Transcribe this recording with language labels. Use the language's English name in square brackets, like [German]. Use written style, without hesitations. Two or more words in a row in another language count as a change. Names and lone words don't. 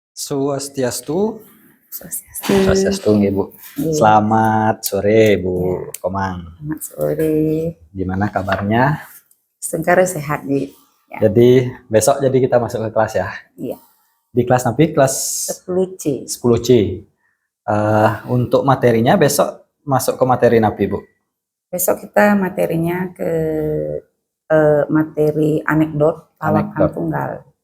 [Indonesian] Swastiastu. Swastiastu. Swastiastu nggih, Bu. Selamat sore, Bu Komang. Selamat sore. Gimana kabarnya? Sekarang sehat, Ji. Ya. Jadi besok kita masuk ke kelas ya? Iya. Di kelas napi? Kelas 10C. 10C. Untuk materinya besok masuk ke materi napi, Bu? Besok kita materinya ke materi anekdot lawakan tunggal.